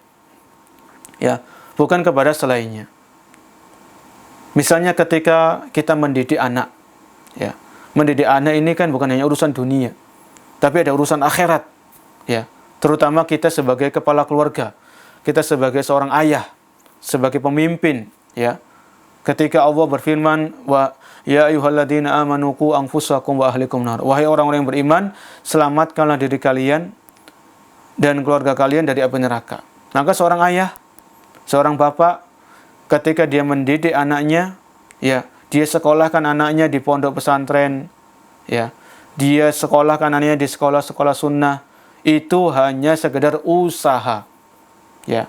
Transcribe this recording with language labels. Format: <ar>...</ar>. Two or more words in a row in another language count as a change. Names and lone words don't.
<id>Ya, bukan kepada selainnya. Misalnya ketika kita mendidik anak, ya. Mendidik anak ini kan bukan hanya urusan dunia, tapi ada urusan akhirat. Ya, terutama kita sebagai kepala keluarga, kita sebagai seorang ayah, sebagai pemimpin, ya. Ketika Allah berfirman,</id> <ar>ويا أيها الذين آمنوا قوا أنفسكم وأهليكم نارا.</ar> <id>Wahai orang-orang yang beriman, selamatkanlah diri kalian dan keluarga kalian dari api neraka. Maka seorang ayah, seorang bapak, ketika dia mendidik anaknya, ya, dia sekolahkan anaknya di pondok pesantren, ya, dia sekolahkan anaknya di sekolah-sekolah sunnah, itu hanya sekedar usaha, ya.</id>